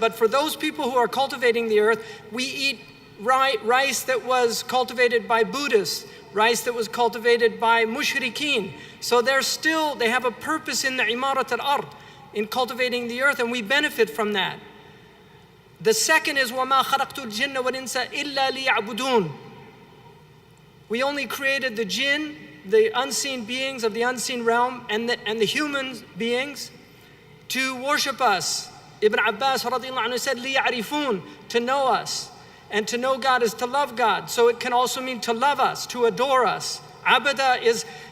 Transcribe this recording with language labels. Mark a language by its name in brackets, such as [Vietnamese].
[English] But for those people who are cultivating the earth, we eat rice that was cultivated by Buddhists, rice that was cultivated by mushrikeen. So they have a purpose in the imarat al-ard, in cultivating the earth, and we benefit from that. The second is [Arabic] وَمَا خَلَقْتُ الْجِنَّ وَالْإِنسَ إِلَّا لِيَعْبُدُونَ. [English] We only created the jinn, the unseen beings of the unseen realm, and the human beings to worship us. Ibn Abbas radiallahu anhu said, لِيَعْرِفُونَ, to know us. And to know God is to love God. So it can also mean to love us, to adore us. Abada is